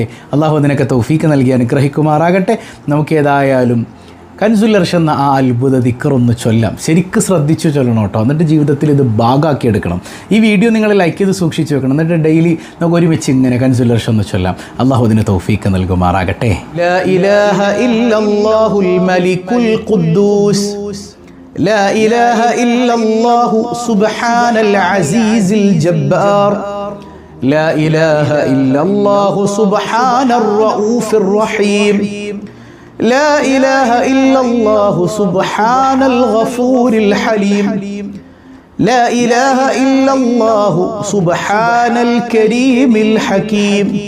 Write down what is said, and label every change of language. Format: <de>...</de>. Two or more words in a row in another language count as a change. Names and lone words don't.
<ml>അള്ളാഹു അതിനൊക്കെ തൗഫീഖ് നൽകി അനുഗ്രഹിക്കുമാറാകട്ടെ. നമുക്ക് ഏതായാലും കൻസുൽ അർശ് എന്ന ആ അത്ഭുത ദിക്റൊന്ന് ചൊല്ലാം. ശരിക്കും ശ്രദ്ധിച്ചു ചൊല്ലണം കേട്ടോ. എന്നിട്ട് ജീവിതത്തിൽ ഇത് ഭാഗമാക്കി എടുക്കണം. ഈ വീഡിയോ നിങ്ങൾ ലൈക്ക് ചെയ്ത് സൂക്ഷിച്ച് വെക്കണം. എന്നിട്ട് ഡെയിലി നമുക്ക് ഒരുമിച്ച് ഇങ്ങനെ കൻസുൽ അർശ് ഒന്ന് ചൊല്ലാം. അള്ളാഹു അതിന് തൗഫീഖ് നൽകുമാറാകട്ടെ.</ml> <ar>لا إله إلا الله الملك القدوس, لا إله إلا الله سبحان العزيز الجبار، لا إله إلا الله سبحان الرؤوف الرحيم، لا إله إلا الله سبحان الغفور الحليم، لا إله إلا الله سبحان الكريم الحكيم،</ar>